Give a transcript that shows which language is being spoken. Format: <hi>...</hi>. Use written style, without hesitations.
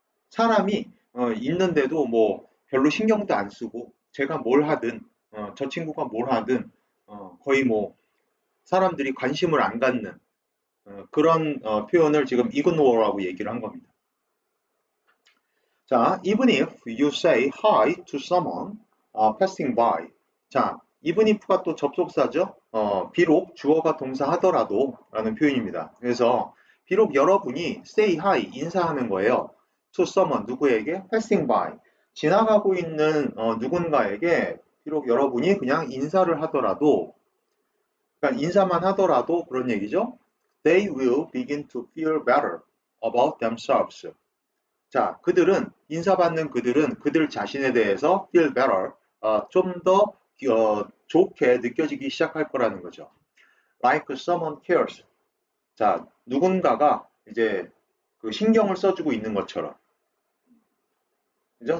<ko>사람이 있는데도 뭐 별로 신경도 안 쓰고 제가 뭘 하든 저 친구가 뭘 하든 거의 뭐 사람들이 관심을 안 갖는 그런 표현을 지금 ignore라고 얘기를 한 겁니다.</ko> <en>자, even if you say hi to someone passing by.</en> <ko>자, even if가 또 접속사죠. 비록 주어가 동사하더라도 라는 표현입니다. 그래서 비록 여러분이 say hi 인사하는 거예요. to someone 누구에게</ko> <en>passing by</en> <ko>지나가고 있는 누군가에게 비록 여러분이 그냥 인사를 하더라도 그러니까 인사만 하더라도 그런 얘기죠.</ko> <en>They will begin to feel better about themselves.</en> <ko>자, 인사받는 그들은 그들 자신에 대해서</ko> <en>feel better,</en> <ko>좀 더 좋게 느껴지기 시작할 거라는 거죠.</ko> <en>Like someone cares.</en> <ko>자, 누군가가 이제 그 신경을 써주고 있는 것처럼. 그죠?</ko>